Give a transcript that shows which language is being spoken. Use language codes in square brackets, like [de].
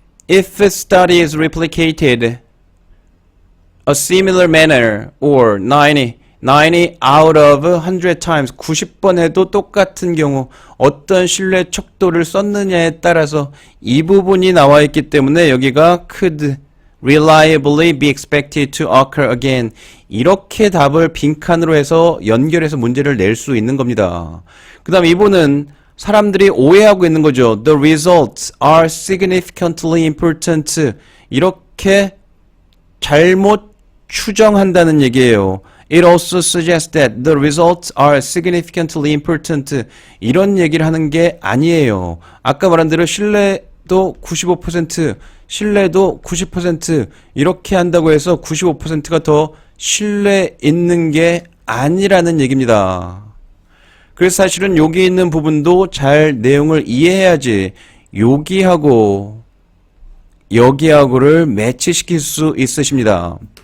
[en] If a study is replicated a similar manner or 90 out of 100 times, [ko] 90번 해도 똑같은 경우 어떤 신뢰 척도를 썼느냐에 따라서 이 부분이 나와 있기 때문에 여기가 [en] could reliably be expected to occur again, [ko] 이렇게 답을 빈칸으로 해서 연결해서 문제를 낼 수 있는 겁니다. 그 다음 이분은 사람들이 오해하고 있는 거죠. [en] The results are significantly important, [ko] 이렇게 잘못 추정한다는 얘기예요. [en] It also suggests that the results are significantly important, [ko] 이런 얘기를 하는 게 아니에요. 아까 말한 대로 신뢰도 95%, 신뢰도 90% 이렇게 한다고 해서 95%가 더 신뢰 있는 게 아니라는 얘기입니다. 그래서 사실은 여기 있는 부분도 잘 내용을 이해해야지 여기하고 여기하고를 매치시킬 수 있으십니다.